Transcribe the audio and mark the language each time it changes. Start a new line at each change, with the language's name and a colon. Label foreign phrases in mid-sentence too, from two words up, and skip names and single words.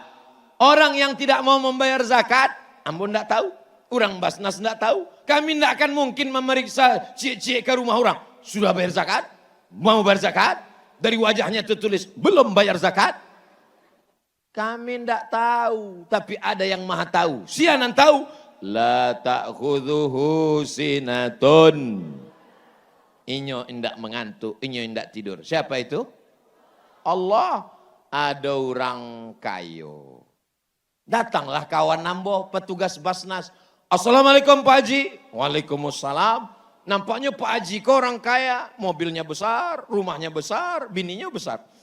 Indonesian: Orang yang tidak mau membayar zakat, ambon tidak tahu. Orang Basnas tidak tahu. Kami tidak akan mungkin memeriksa cik-cik ke rumah orang. Sudah bayar zakat? Mau bayar zakat? Dari wajahnya tertulis, belum bayar zakat. Kami tidak tahu, tapi ada yang maha tahu.
Minangkabau: Sianan tahu.
Arabic: La ta'khudhuhu sinatun.
Minangkabau: Inyo indak mengantuk, inyo indak tidur.
Indonesian: Siapa itu? Allah. Ada orang kayo.
Minangkabau: Datanglah kawan nambo, petugas Basnas.
Indonesian: Assalamualaikum Pak Haji.
Arabic: Waalaikumsalam.
Indonesian: Nampaknya Pak Haji kok orang kaya. Mobilnya besar, rumahnya besar, bininya besar.